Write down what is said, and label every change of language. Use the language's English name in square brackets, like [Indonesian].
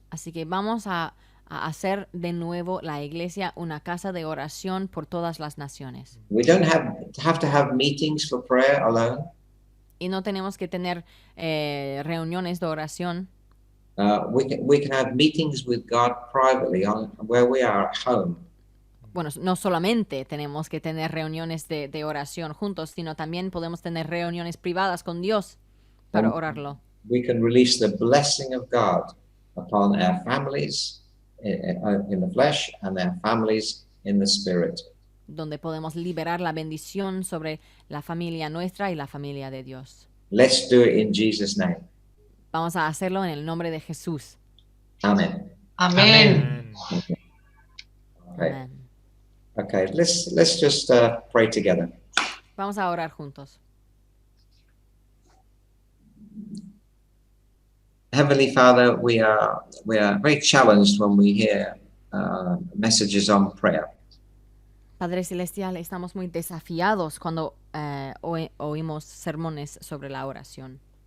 [Spanish] Así que vamos a hacer de nuevo la iglesia una casa de oración por todas las naciones. [English] We don't have to have meetings for prayer alone. [Spanish] Y no tenemos que tener reuniones de oración. [English] We can have meetings with God privately on where we are at home. [Spanish] Bueno, no solamente tenemos que tener reuniones de oración juntos, sino también podemos tener reuniones privadas con Dios para orarlo. [English] We can release the blessing of God upon our families in the flesh and their families in the spirit. [Spanish] Donde podemos liberar la bendición sobre la familia nuestra y la familia de Dios. [English] Let's do it in Jesus' name. [Spanish] Vamos a hacerlo en el nombre de Jesús. [English] Amen. Amen. Okay. [Spanish] Amén. [English] Okay, let's just pray together. [Spanish] Vamos a orar juntos. [English] Heavenly Father, we are very challenged when we hear messages on prayer. [Spanish] Padre Celestial, estamos muy desafiados cuando oímos sermones sobre la oración.